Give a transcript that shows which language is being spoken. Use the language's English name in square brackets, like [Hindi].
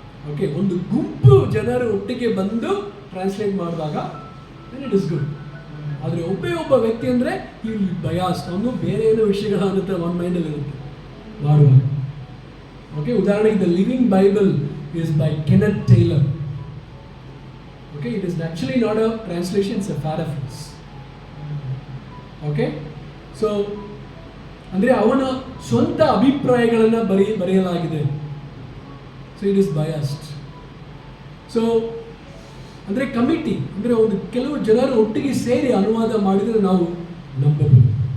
[Kannada] Okay, ಒಂದು ಗುಂಪು ಜನರು ಒಟ್ಟಿಗೆ ಬಂದು ಟ್ರಾನ್ಸ್ಲೇಟ್ ಮಾಡಿದಾಗ [English] It is good. [Kannada] ಆದರೆ ಒಬ್ಬ ವ್ಯಕ್ತಿ ಅಂದರೆ ಈ ಬಯಾಸ್, ಅವನು ಬೇರೆ ಏನೋ ವಿಷಯಗಳ ಅನ್ನತ್ತೆ ಒನ್ ಮೈಂಡಲ್ಲಿ ಇರುತ್ತೆ ಮಾಡುವಾಗ. [English] okay, [Kannada] ಉದಾಹರಣೆಗೆ [English] The living Bible is by Kenneth Taylor. Okay, it is actually not a translation, it's a paraphrase. [Kannada] Okay, so ಅಂದರೆ ಅವನ ಸ್ವಂತ ಅಭಿಪ್ರಾಯಗಳನ್ನು ಬರೆಯಲಾಗಿದೆ. [English] So it is biased. [Kannada] So ಅಂದರೆ ಕಮಿಟಿ, ಅಂದರೆ ಒಂದು ಕೆಲವು ಜನರು ಒಟ್ಟಿಗೆ ಸೇರಿ ಅನುವಾದ ಮಾಡಿದರೆ ನಾವು ನಂಬಬಹುದು.